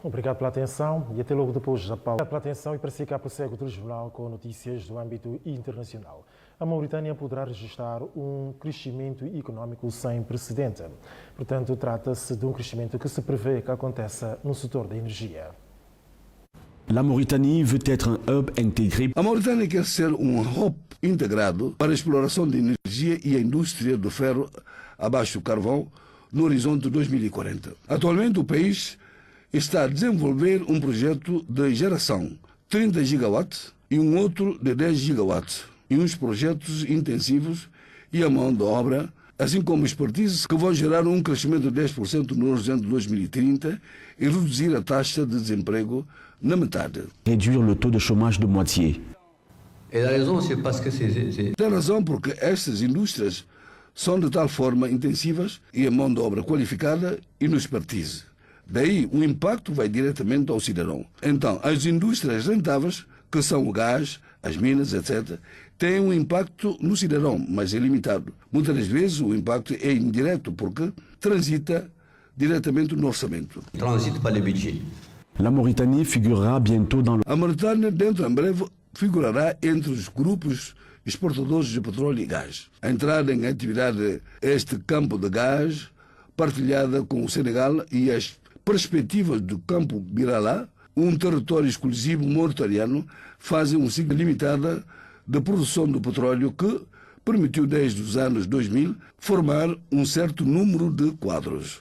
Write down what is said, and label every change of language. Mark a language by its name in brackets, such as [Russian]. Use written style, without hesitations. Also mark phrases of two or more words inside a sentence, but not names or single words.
[Portuguese] Obrigado pela atenção e até logo depois da pausa. Obrigado pela atenção e para si cá prossegue o Telejornal com notícias do âmbito internacional. A Mauritânia poderá registrar um crescimento econômico sem precedente. Portanto, trata-se de um crescimento que se prevê que aconteça no setor da energia. [French] La Mauritanie veut être un hub intégré. [Portuguese] A Mauritânia quer ser um hub integrado para a exploração de energia e a indústria do ferro abaixo do carvão no horizonte de 2040. Atualmente, o país está a desenvolver um projeto de geração 30 gigawatts e um outro de 10 gigawatts, e uns projetos intensivos e a mão de obra, assim como expertise que vão gerar um crescimento de 10% no horizonte de 2030 e reduzir a taxa de desemprego na metade. [French] Réduire le taux de chômage de moitié. [Portuguese] Tem razão porque estas indústrias são de tal forma intensivas e a mão de obra qualificada e no expertise. Daí o impacto vai diretamente ao cidadão. Então, as indústrias rentáveis, que são o gás, as minas, etc., têm um impacto no cidadão, mas é limitado. Muitas das vezes o impacto é indireto porque transita diretamente no orçamento. Transite para o budget. [French] La Mauritanie figurera bientôt dans [Portuguese] A Mauritânia, dentro em breve, figurará entre os grupos exportadores de petróleo e gás. A entrada em atividade este campo de gás, partilhada com o Senegal, e as perspectivas do campo Birala, um território exclusivo mauritaniano, fazem um ciclo limitado de produção do petróleo que permitiu desde os anos 2000 formar um certo número de quadros.